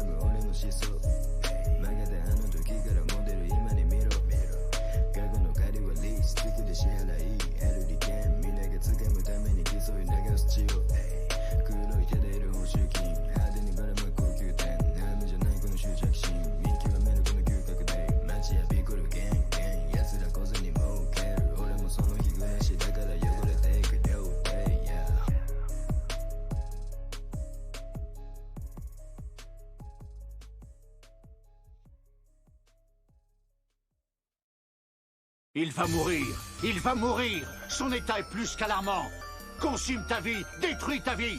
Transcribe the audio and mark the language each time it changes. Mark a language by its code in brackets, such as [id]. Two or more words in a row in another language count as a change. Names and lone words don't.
[ja] む俺の思想曲げてあの時からモデル今に見ろ過去の借りはリース月で支払い得る利権みんなが掴むために競い流す血を黒い手で得る報酬金派手にばらまく高級店悩むじゃないこの執着心見極めるこの嗅覚で街やピコルゲンゲン奴ら小銭儲ける俺もその日暮らしだから汚れていく両手 [fr] Il va mourir. Il va mourir. Son état est plus qu'alarmant. Consume ta vie. Détruis ta vie.